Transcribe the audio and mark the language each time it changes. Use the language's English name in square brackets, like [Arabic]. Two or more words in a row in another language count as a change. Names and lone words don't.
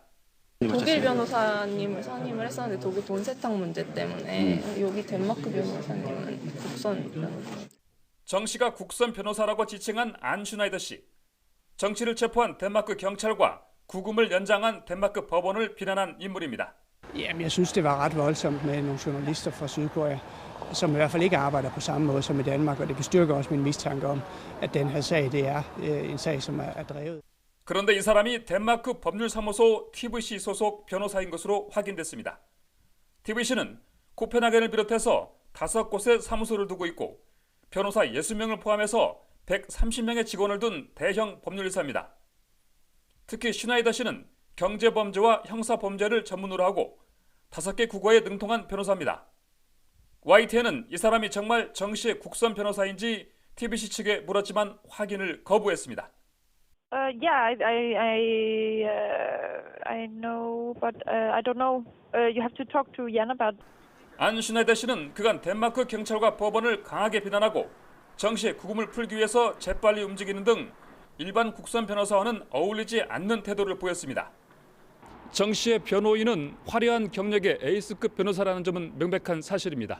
[Korean] 독일 변호사님을 선임을 했었는데 독일 돈 세탁 문제 때문에 여기 덴마크 변호사님은 국선 변호사. 정 씨가 국선 변호사라고 지칭한 안 슈나이더 씨. 정 씨를 체포한 덴마크 경찰과 구금을 연장한 덴마크 법원을 비난한 인물입니다. [Danish] Jamen, jeg synes, det var ret voldsomt med nogle journalister fra Sydkorea, som i hvert fald ikke arbejder på samme måde som i Danmark, og det bestyrker også min mistanke om, at den her sag, det er en sag, som er drevet. [Korean] 그런데 이 사람이 덴마크 법률사무소 TVC 소속 변호사인 것으로 확인됐습니다. TVC는 코펜하겐을 비롯해서 5곳에 사무소를 두고 있고 변호사 60명을 포함해서 130명의 직원을 둔 대형 법률사입니다. 특히 슈나이더 씨는 경제범죄와 형사범죄를 전문으로 하고 5개 국어에 능통한 변호사입니다. YTN은 이 사람이 정말 정 씨의 국선 변호사인지 TBC 측에 물었지만 확인을 거부했습니다. [English] Yeah, I know, but I don't know. You have to talk to Jan about. [Korean] 안 슈나이더 씨는 그간 덴마크 경찰과 법원을 강하게 비난하고 정 씨의 구금을 풀기 위해서 재빨리 움직이는 등 일반 국선 변호사와는 어울리지 않는 태도를 보였습니다. 정 씨의 변호인은 화려한 경력의 에이스급 변호사라는 점은 명백한 사실입니다.